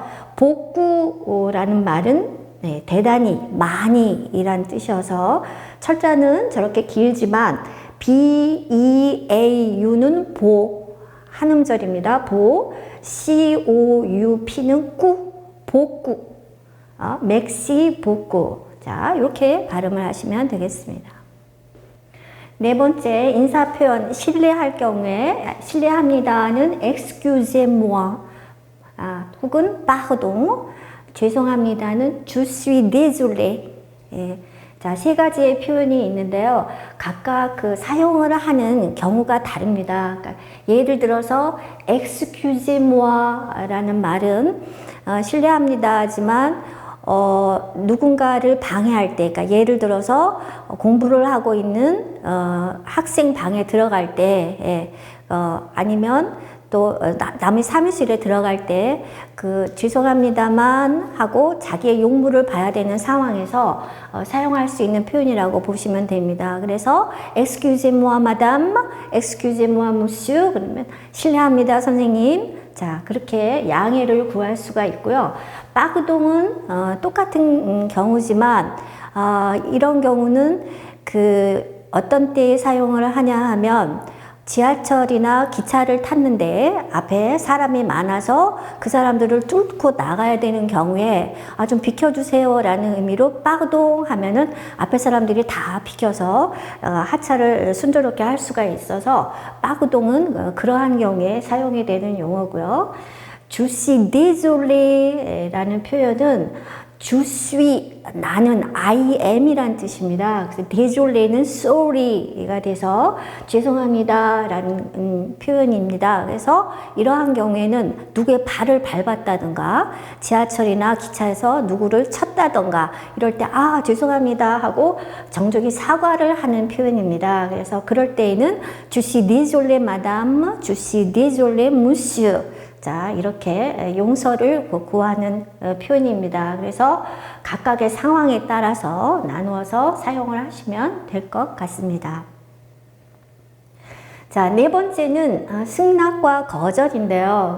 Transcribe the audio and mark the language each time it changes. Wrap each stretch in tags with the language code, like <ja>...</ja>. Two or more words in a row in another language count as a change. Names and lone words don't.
<ko>보쿠라는 말은 대단히 많이 이란 뜻이어서 철자는 저렇게 길지만 BEAU는 보, 한음절입니다. 보, COUP는 꾸, 복구, 맥시 복구. 자, 이렇게 발음을 하시면 되겠습니다. 네 번째 인사 표현, 실례할 경우에 실례합니다는 excusez-moi, 혹은 pardon, 죄송합니다는</ko> <fr>je suis désolé.</fr> <ko>자, 세 가지의 표현이 있는데요. 각각 그 사용을 하는 경우가 다릅니다. 그러니까 예를 들어서 excusez-moi라는 말은 실례합니다 하지만 누군가를 방해할 때, 그러니까 예를 들어서 공부를 하고 있는 학생 방에 들어갈 때, 아니면 또 남의 사무실에 들어갈 때 그 죄송합니다만 하고 자기의 용무를 봐야 되는 상황에서 사용할 수 있는 표현이라고 보시면 됩니다. 그래서</ko> <fr>excusez-moi madame, excusez-moi monsieur,</fr> <ko>그러면 실례합니다 선생님. 자, 그렇게 양해를 구할 수가 있고요. 빠그동은 똑같은 경우지만 이런 경우는 그 어떤 때에 사용을 하냐 하면 지하철이나 기차를 탔는데 앞에 사람이 많아서 그 사람들을 뚫고 나가야 되는 경우에 좀 비켜주세요 라는 의미로 빠그동 하면은 앞에 사람들이 다 비켜서 하차를 순조롭게 할 수가 있어서 빠그동은 그러한 경우에 사용이 되는 용어고요.</ko> <fr>Je suis désolé</fr> <ko>라는 표현은</ko> <fr>je suis,</fr> <ko>나는</ko> <en>I am</en> <ko>이란 뜻입니다. 그래서 désolé는 sorry가 돼서 죄송합니다 라는 표현입니다. 그래서 이러한 경우에는 누구의 발을 밟았다든가 지하철이나 기차에서 누구를 쳤다든가 이럴 때 죄송합니다 하고 정중히 사과를 하는 표현입니다. 그래서 그럴 때에는</ko> <fr>je suis désolé madame, je suis désolé monsieur.</fr> <ko>자, 이렇게 용서를 구하는 표현입니다. 그래서 각각의 상황에 따라서 나누어서 사용을 하시면 될 것 같습니다. 자, 네 번째는 승낙과 거절인데요.</ko>